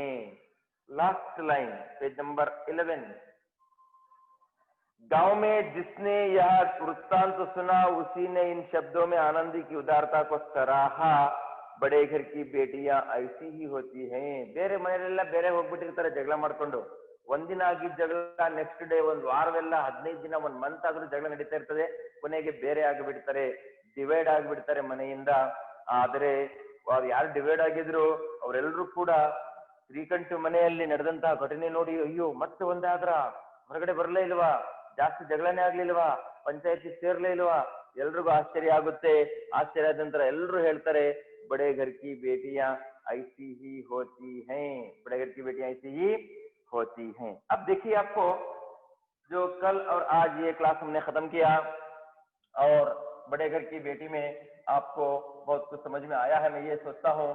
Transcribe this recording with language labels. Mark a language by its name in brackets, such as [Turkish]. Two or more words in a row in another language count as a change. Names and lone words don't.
[English] Last line page number 11. [Hindi] गांव में जिसने यह वृत्तांत सुना उसी ने इन शब्दों में आनंदी की उदारता को सराहा। बड़े घर की बेटियां ऐसी ही होती हैं। [Kannada] ಬೇರೆ ಮನೆಯಲ್ಲೆಲ್ಲ ಬೇರೆ ಹೋಗ್ಬಿಟ್ಟಿರ್ತಾರೆ ಜಗಳ ಮಾಡ್ಕೊಂಡು। ಒಂದಿನ ಆಗಿದ್ದ ಜಗಳ [English] next day [Kannada] ಒಂದು ವಾರವೆಲ್ಲ 15 ದಿನ ಒಂದು ಮಂತ್ ಆದ್ರೂ ಜಗಳ ನಡೀತಾ ಇರ್ತದೆ। ಕೊನೆಗೆ ಬೇರೆ ಆಗಿಬಿಡ್ತಾರೆ, ಡಿವೈಡ್ ಆಗಿಬಿಡ್ತಾರೆ ಮನೆಯಿಂದ। ಆದರೆ ಅವ್ರು ಯಾರು ಡಿವೈಡ್ ಆಗಿದ್ರು ಅವರೆಲ್ಲರೂ ಕೂಡ ಶ್ರೀಕಂಠ ಮನೆಯಲ್ಲಿ ನಡೆದಂತಹ ಘಟನೆ ನೋಡಿ ಅಯ್ಯೋ ಮತ್ತೆ ಒಂದಾದ್ರ, ಹೊರಗಡೆ ಬರಲೇ ಇಲ್ವಾ, ಜಾಸ್ತಿ ಜಗಳನೇ ಆಗ್ಲಿಲ್ವಾ, ಪಂಚಾಯತಿ ಸೇರ್ಲೇ ಇಲ್ವಾ, ಎಲ್ರಿಗೂ ಆಶ್ಚರ್ಯ ಆಗುತ್ತೆ। ಆಶ್ಚರ್ಯ ಆದ ನಂತರ ಎಲ್ಲರೂ ಹೇಳ್ತಾರೆ [Hindi] बड़े घर की बेटियां ऐसी ही होती हैं, बड़े घर की बेटियां ऐसी ही होती हैं। अब देखिए आपको जो कल और आज ये क्लास हमने खत्म किया और बड़े घर की बेटी में आपको बहुत कुछ समझ में आया है, मैं ये सोचता हूँ।